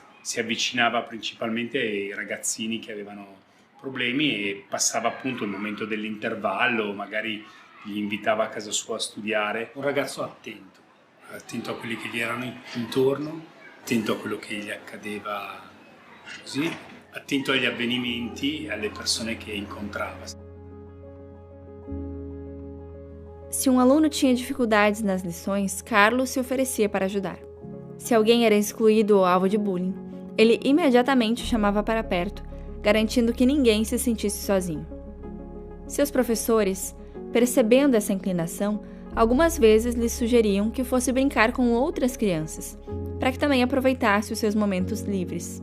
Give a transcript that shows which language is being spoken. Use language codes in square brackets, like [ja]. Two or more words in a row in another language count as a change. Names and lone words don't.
[it] Si avvicinava principalmente ai ragazzini che avevano problemi e passava appunto il momento dell'intervallo, magari li invitava a casa sua a studiare. Un ragazzo attento a quelli che gli erano intorno, attento a quello che gli accadeva così, attento agli avvenimenti e alle persone che incontrava. [pt] Se um aluno tinha dificuldades nas lições, Carlo se oferecia para ajudar. Se alguém era excluído ou alvo de bullying, ele imediatamente chamava para perto, garantindo que ninguém se sentisse sozinho. Seus professores, percebendo essa inclinação, algumas vezes lhe sugeriam que fosse brincar com outras crianças, para que também aproveitasse os seus momentos livres.